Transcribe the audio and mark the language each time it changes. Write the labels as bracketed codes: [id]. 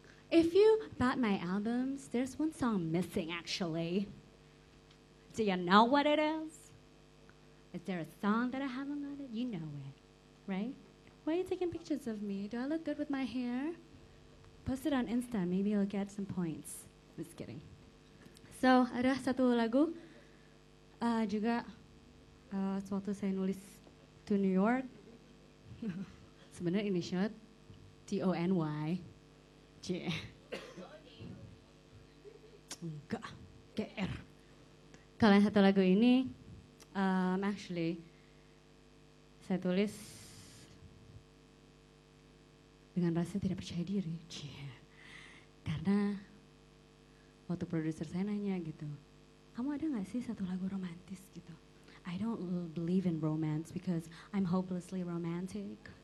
[en] If you bought my albums, there's one song missing, actually. Do you know what it is? Is there a song that I haven't got it? You know it, right? Why are you taking pictures of me? Do I look good with my hair? Post it on Insta, maybe you'll get some points. Just kidding. [id] So, ada satu lagu juga sewaktu saya nulis To New York. Sebenarnya initial T-O-N-Y. Cie. Enggak. G-R. Kalau yang satu lagu ini, actually, saya tulis dengan rasa tidak percaya diri. Cie. Karena waktu produser saya nanya gitu, kamu ada gak sih satu lagu romantis gitu? [en] I don't believe in romance because I'm hopelessly romantic.